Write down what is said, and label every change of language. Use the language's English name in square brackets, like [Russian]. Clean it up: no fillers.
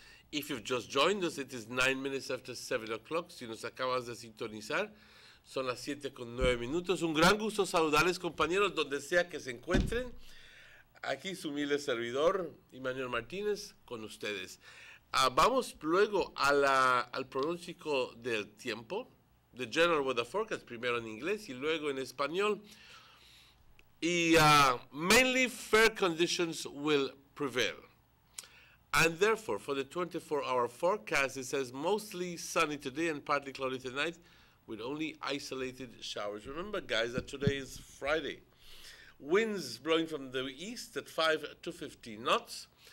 [English] If you've just joined us, it is 9 minutes after 7 o'clock. [Spanish] Si nos acabas de sintonizar, son las 7:09. Un gran gusto saludarles, compañeros, donde sea que se encuentren. Aquí su humilde servidor, Emmanuel Martínez, con ustedes. Vamos luego al pronóstico del tiempo, [English] the General Weather Forecast, [Spanish] primero en inglés y luego en español. [English] Y mainly fair conditions will prevail. And therefore, for the 24-hour forecast, it says mostly sunny today and partly cloudy tonight with only isolated showers. Remember, guys, that today is Friday. Winds blowing from the east at 5 to 15 knots.